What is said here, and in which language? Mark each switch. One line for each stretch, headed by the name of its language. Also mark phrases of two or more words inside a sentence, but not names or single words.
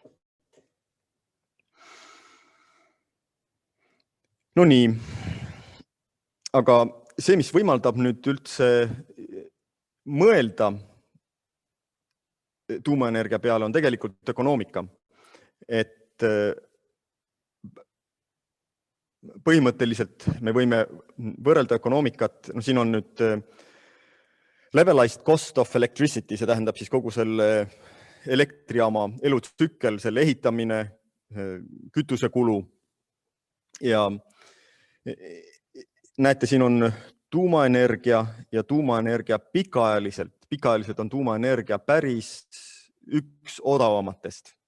Estonian: No nii, aga see, mis võimaldab nüüd üldse mõelda tuumaenergia peale, on tegelikult ökonoomika. Et põhimõtteliselt me võime võrrelda ökonoomikat, siin on nüüd
English: levelized cost of electricity,
Estonian: see tähendab siis kogu selle elektrijaama elutsükkel, selle ehitamine, kütusekulu ja näete, siin on tuumaenergia ja tuumaenergia pikaajaliselt on tuumaenergia päris üks odavamatest.